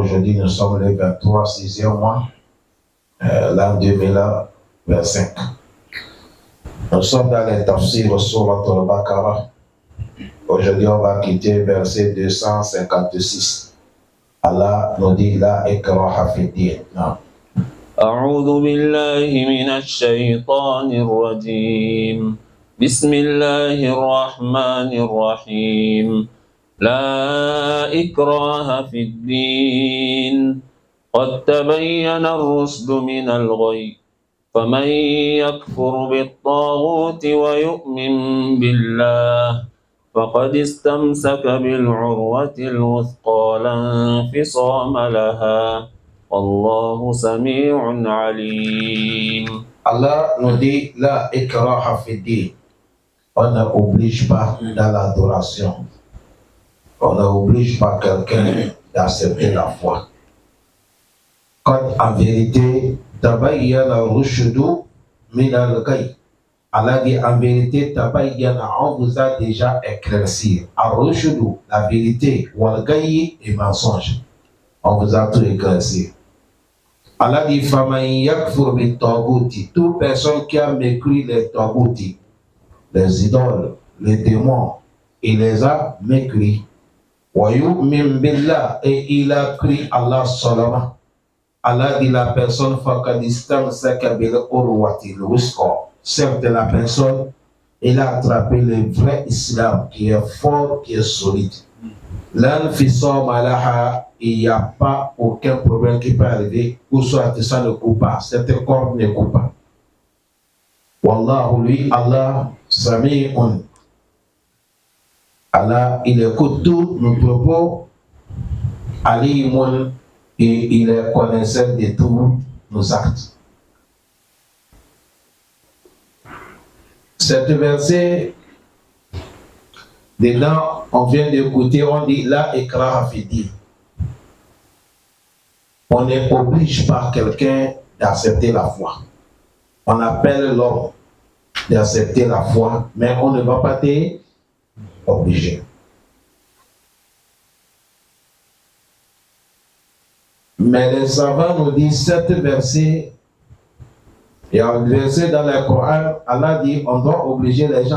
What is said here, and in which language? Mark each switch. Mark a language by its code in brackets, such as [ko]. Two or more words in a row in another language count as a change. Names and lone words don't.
[fr] Aujourd'hui, nous sommes le 23, 6e mois, l'an 2025. Nous sommes dans les tafsirs sur Al-Baqarah. Aujourd'hui, on va quitter verset 256. Allah nous dit [ar] لا إكراه في الدين. أعوذ بالله من الشيطان الرجيم بسم الله الرحمن الرحيم لا إكراه في الدين قد تبين الرشد من الغي فمن يكفر بالطاغوت ويؤمن بالله فقد استمسك بالعروة الوثقى لا انفصام لها والله سميع عليم. [fr] Allah nous dit [ar] لا إكراه في الدين. [fr] On n'oblige pas dans l'adoration. On n'oblige pas quelqu'un d'accepter la foi. Quand en vérité, [ar] تبين الرشد من الغي. [fr] Allah dit en vérité, tabayyana, on vous a déjà éclairci. Ar-rushdu, la vérité, wal-ghayy, et mensonge. On vous a tout éclairci. Allah dit [ar] فمن يكفر بالطاغوت, [fr] toute personne qui a mécru les taghouti, les idoles, les démons, il les a mécrit. [ar] ويؤمن بالله, [fr] et il a cru Allah seulement. Allah dit la personne [ar] فقد استمسك بالعروة الوثقى. [fr] Certes la personne, il a attrapé le vrai islam qui est fort, qui est solide. [ar] لا انفصام لها, [fr] il n'y a pas aucun problème qui peut arriver, ou soit ça ne coupe pas, cette corde ne coupe pas. Wallahu lui, Allah, sami'un. Allah, il écoute tous nos propos, alimun, et il est connaisseur de tous nos actes. Cet verset, dedans, on vient d'écouter, on dit [ar] لا إكراه في الدين. [fr] On n'oblige pas quelqu'un d'accepter la foi. On appelle l'homme d'accepter la foi, mais on ne va pas t'obliger. Mais les savants nous disent, cet verset, il y a un verset dans le Coran, Allah dit, on doit obliger les gens.